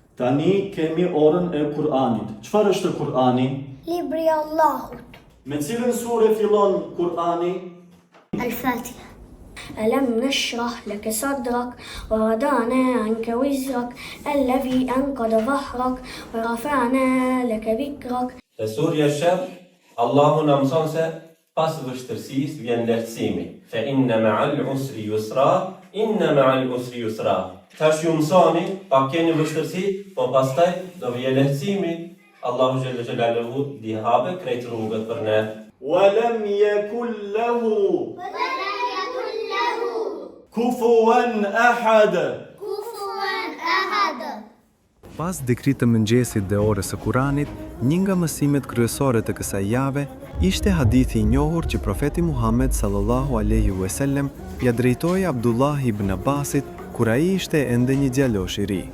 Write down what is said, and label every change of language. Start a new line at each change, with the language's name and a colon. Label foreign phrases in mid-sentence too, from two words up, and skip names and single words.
Albanian: Tani kemi orën e Kur'anit. Çfarë është Kur'ani? Libri i Allahut. Me cilën sure fillon Kur'ani? Al-Fatiha.
Arabic: ألم نشرح لك صدرك ووضعنا عنك وزرك الذي أنقض ظهرك ورفعنا لك ذكرك.
Albanian: Te surja Shemr, Allahu na mëson se pas vështirësisë vjen lehtësimi.
Arabic: فإن مع العسر يسرا إن مع العسر يسرا.
Albanian: Tash ju mësoni, pa keni vështirësi, po pastaj do vjen lehtësimi. Allahu
Arabic: جل جلاله
Albanian: di habe krejt rrugët për ne.
Arabic: ولم يكن له كفوا أحد.
Albanian: Pas dekrit të mëngjesit dhe orës së Kuranit, një nga mësimet kryesore të kësaj jave ishte hadithi i njohur që profeti Muhammed
Arabic: صلى الله عليه وسلم
Albanian: ja drejtoi Abdullah ibn Abbasit kur ai ishte ende një djalosh i ri.